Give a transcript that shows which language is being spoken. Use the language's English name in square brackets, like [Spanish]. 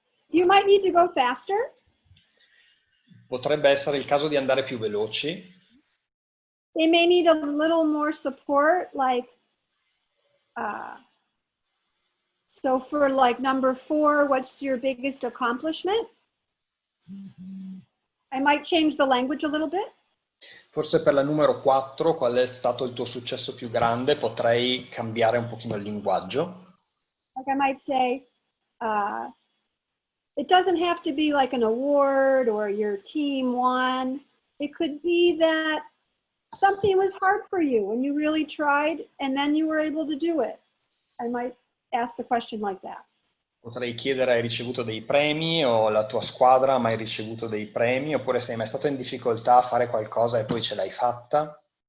[English] You might need to go faster. [Italian] Potrebbe essere il caso di andare più veloci. [English] They may need a little more support, like, so for like number 4, what's your biggest accomplishment? I might change the language a little bit. [Italian] Forse per la numero 4, qual è stato il tuo successo più grande? Potrei cambiare un pochino il linguaggio. [English] Like I might say, it doesn't have to be like an award or your team won. It could be that something was hard for you and you really tried and then you were able to do it. I might ask the question like that. [Italian] Potrei chiedere: hai ricevuto dei premi, o la tua squadra ha mai ricevuto dei premi, oppure sei mai stato in difficoltà a fare qualcosa e poi ce l'hai fatta?